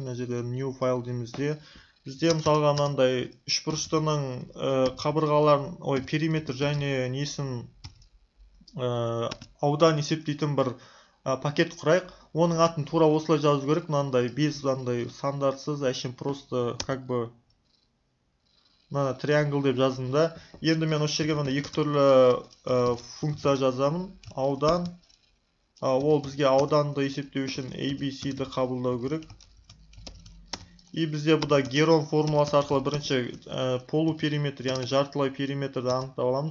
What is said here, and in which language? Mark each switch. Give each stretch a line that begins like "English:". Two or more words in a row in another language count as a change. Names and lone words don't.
Kazakh: Мына жерде new файл деймізде. Бізде мысалға мынандай үшбұрыштының қабырғаларын, периметр және несін аудан есептейтін бір пакет құрайық. Оның атын тура осылай жазу керек. Мынандай без стандартсыз, әшейін
Russian: просто как бы
Kazakh: мына триангл деп жаздым да. Енді мен осы жерге мына екі түрлі функция жазамын. Аудан. Ол бізге ауданды есептеу үшін ABC'ді қабылдау керек. И бізде бұда Герон формуласы арқылы бірінші полупериметр, яғни жартылай периметрді анықтап аламыз.